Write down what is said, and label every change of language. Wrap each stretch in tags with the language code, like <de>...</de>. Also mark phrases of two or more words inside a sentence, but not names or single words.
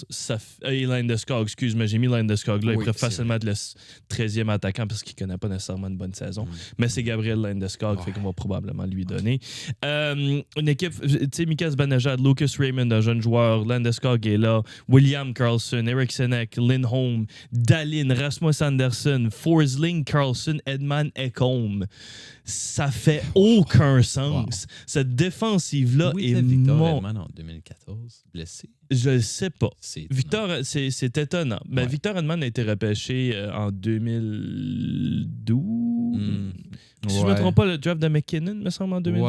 <fr>Landeskog, excuse-moi, j'ai mis Landeskog là. Il pourrait facilement être le 13e attaquant parce qu'il ne connaît pas nécessairement une bonne saison. Mais c'est Gabriel Landeskog, fait qu'on va probablement lui donner. Une équipe, tu sais, Mika Zibanejad, Lucas Raymond, un jeune joueur, Landeskog est là, William Karlsson, Erikssonek, Lindholm, Dahlin, Rasmus Andersson, Forsling, Karlsson, Edman Ekholm. Ça fait aucun sens. Cette défensive-là est Victor Edman en 2014, blessé. Je le sais pas. Victor, c'est étonnant. Mais Victor Edman a été repêché en 2012. Si je ne me trompe pas, le draft de McKinnon, me semble, en 2012.</fr>